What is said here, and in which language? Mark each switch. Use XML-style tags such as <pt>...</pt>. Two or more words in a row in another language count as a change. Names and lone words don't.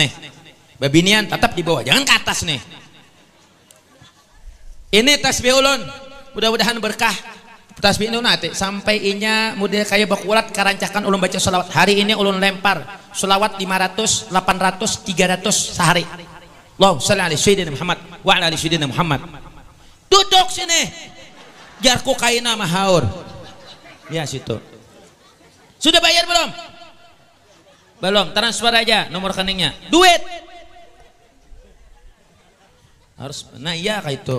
<bjn>Babinian tetap di bawah, jangan ke atas nih. Ini tasbih ulun, mudah-mudahan berkah. Tasbih ini nanti sampai inya model kayak bakulat karancakan ulun baca sholawat. Hari ini ulun lempar sholawat 500, 800, 300 sehari.</bjn> <ar>اللهم صل على سيدنا محمد وعلى آل سيدنا محمد.</ar> <bjn>Duduk sini. Jarku kaina mahaur.</bjn> <id>Ya situ. Sudah bayar belum? Belum, transfer aja nomor rekeningnya. Duit. Harus, nah iya kayak itu.</id>